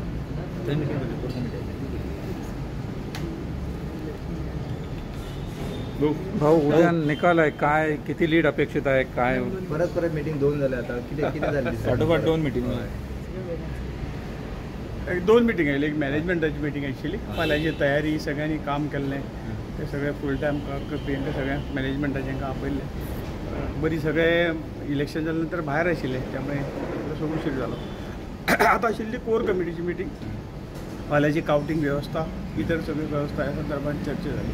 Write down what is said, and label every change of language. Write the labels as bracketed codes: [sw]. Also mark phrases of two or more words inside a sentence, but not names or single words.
[mr] भाऊ उद्या निकाल आहे काय किती लीड अपेक्षित आहे काय परत मीटिंग 2 झाल्या आता किती झाली पाठोपाठ 2 मीटिंग दोन मीटिंग आहे एक मॅनेजमेंटाची मीटिंग [kok] ॲक्च्युली फाल्याची तयारी सगळ्यांनी काम केल्लें ते सगळे [en] full time [kok] पीएन सगळ्या मॅनेजमेंटाचें आपयल्लें बरी सगळे इलेक्शन जाल्या नंतर भायर आशिल्ले त्यामुळे सगळं उशीर जालो आतां आशिल्ली कोर कमिटीची मीटिंग फाल्याची कावंटींग वेवस्था इतर सगळी वेवस्था ह्या संदर्भात चर्चा जाली